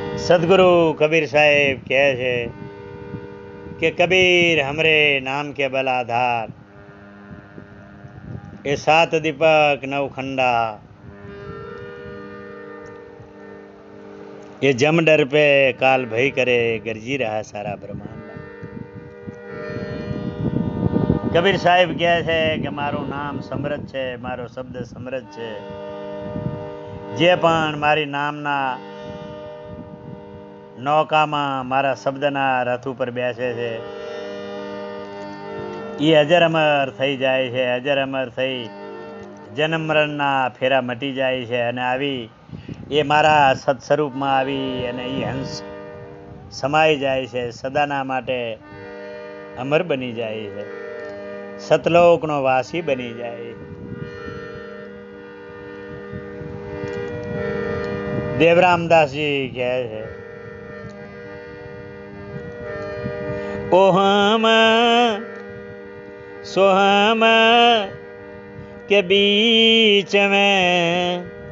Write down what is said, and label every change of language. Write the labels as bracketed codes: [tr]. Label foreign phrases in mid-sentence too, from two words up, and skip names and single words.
[gu] સદગુરુ કબીર સાહેબ કહે છે કે [hi] कबीर हमरे नाम के बल आधार, ए सात दीपक नव खंडा, ये जम डर पे काल भय करे, गरजी रहा सारा ब्रह्मांड। [gu] કબીર સાહેબ કહે છે કે મારું નામ સમૃદ્ધ છે, મારો શબ્દ સમૃદ્ધ છે। જે પણ મારી નામના નૌકામાં મારા શબ્દના રથ પર બેસે છે, યે અજર અમર થઈ જાય છે। અજર અમર થઈ જન્મ મરણના ફેરા મટી જાય છે અને આવી યે મારા સત્સ્વરૂપમાં આવી અને યે હંસ સમાઈ જાય છે, સદાના માટે અમર બની જાય છે, સતલોકનો વાસી બની જાય। દેવરામદાસ જી કહે છે, [hi] ओहम सोहम के बीच में,